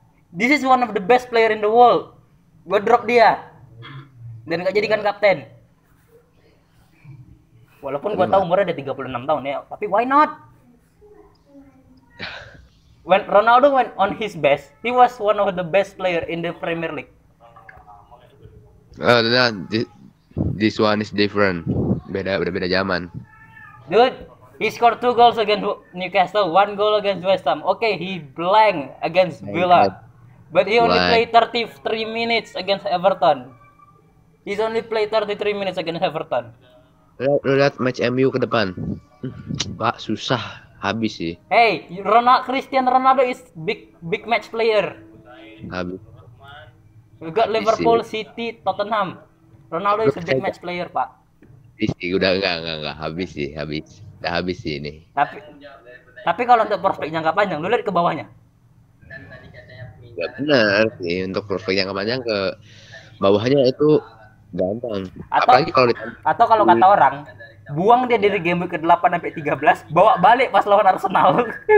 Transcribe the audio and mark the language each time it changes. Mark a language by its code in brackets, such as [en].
[en] This is one of the best player in the world. [id] Gue drop dia dan gak jadikan kapten. Walaupun gue tahu umurnya udah 36 tahun ya, tapi [en] why not? When Ronaldo went on his best, he was one of the best player in the Premier League. Oh, this one is different. [id] Beda zaman. [en] Dude, he scored 2 goals against Newcastle, 1 goal against West Ham. Okay, he blank against Villa. But he only played 33 minutes against Everton. He's only played 33 minutes against Everton. [id] Lihat match MU ke depan. Pak, susah. Habis sih. [en] Hey, Cristiano Ronaldo is big match player. [id] Habis. [en] We got Liverpool, City, Tottenham. Ronaldo is a big match player, Pak. [id] Udah enggak habis sih, Udah habis sih ini. Tapi kalau untuk prospek jangka panjang, lu lihat ke bawahnya. Enggak benar sih, untuk prospek jangka panjang ke bawahnya itu gampang. Apalagi kalau kata orang, buang dia dari game week ke-8 sampai 13, bawa balik pas lawan Arsenal.